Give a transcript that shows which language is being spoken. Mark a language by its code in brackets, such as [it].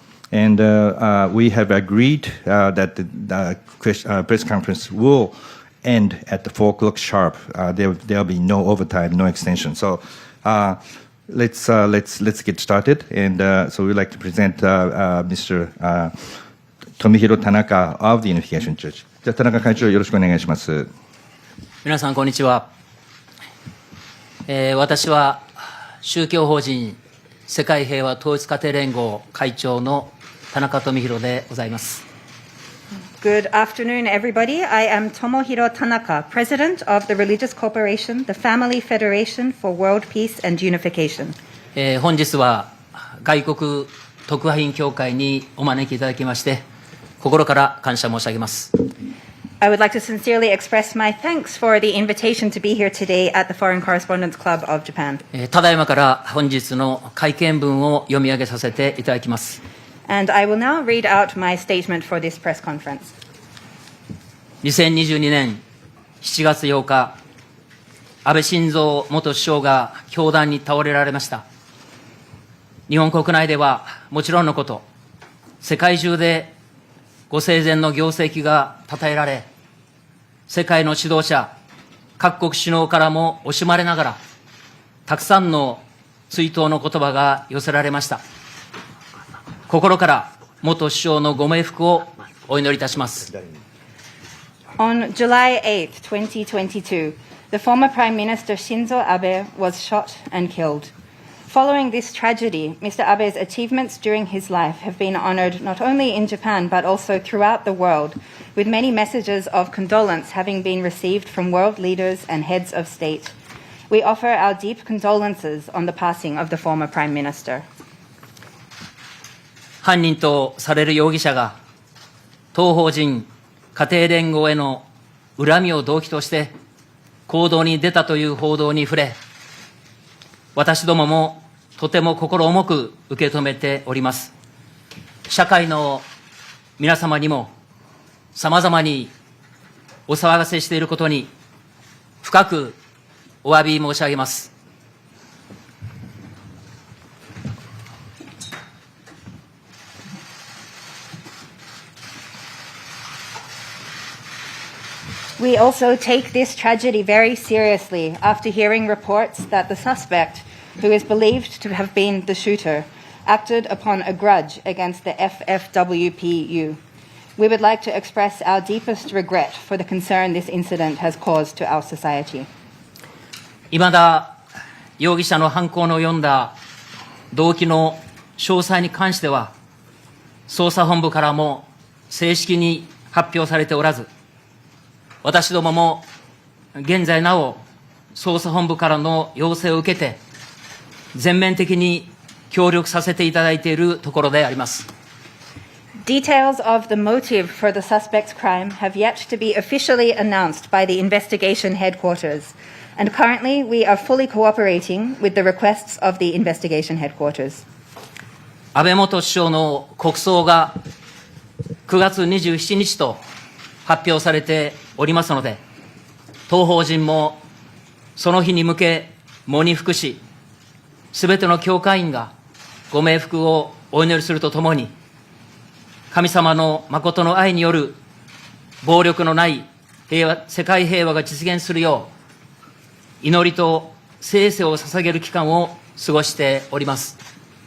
[en] And we have agreed that the press conference will end at the 4 o'clock sharp. There'll be no overtime, no extension. So let's get started. And so we'd like to present Mr. Tomihiro Tanaka of the Unification Church. [ja] じゃあ田中会長よろしくお願いします。皆さんこんにちは。私は宗教法人世界平和統一家庭連合会長の田中富広でございます。 [en] Good afternoon, everybody. I am Tomohiro Tanaka, President of the Religious Corporation, the Family Federation for World Peace and Unification. [ja] 本日は外国特派員協会にお招きいただきまして心から感謝申し上げます。 [en] I would like to sincerely express my thanks for the invitation to be here today at the Foreign Correspondents Club of Japan. [ja] ただいまから本日の会見文を読み上げさせていただきます。 [en] And I will now read out my statement for this press conference. [ja] 2022年7月8日、安倍晋三元首相が凶弾に倒れられました。日本国内ではもちろんのこと、世界中でご生前の業績が称えられ、世界の指導者、各国首脳からも惜しまれながら、たくさんの追悼の言葉が寄せられました。心から元首相のご冥福をお祈りいたします。 [en] On July 8, 2022, the former Prime Minister Shinzo Abe was shot and killed. Following this tragedy, Mr. Abe's achievements during his life have been honored not only in Japan but also throughout the world, with many messages of condolence having been received from world leaders and heads of state. We offer our deep condolences on the passing of the former Prime Minister. [ja] 犯人とされる容疑者が、当法人家庭連合への恨みを動機として行動に出たという報道に触れ、私どももとても心重く受け止めております。社会の皆様にも様々にお騒がせしていることに深くお詫び申し上げます。 [en] We also take this tragedy very seriously after hearing reports that the suspect, who is believed to have been the shooter, acted upon a grudge against the FFWPU. We would like to express our deepest regret for the concern this incident has caused to our society. [ja] いまだ容疑者の犯行の読んだ動機の詳細に関しては、捜査本部からも正式に発表されておらず、私どもも現在なお捜査本部からの要請を受けて全面的に協力させていただいているところであります。 [en] Details of the motive for the suspect's crime have yet to be officially announced by the investigation headquarters, and currently we are fully cooperating with the requests of the investigation headquarters. [ja] 安倍元首相の国葬が9月27日と発表されておりますので、当法人もその日に向け喪に服し、すべての教会員がご冥福をお祈りするとともに、神様の誠の愛による暴力のない世界平和が実現するよう、祈りと聖世を捧げる期間を過ごしております。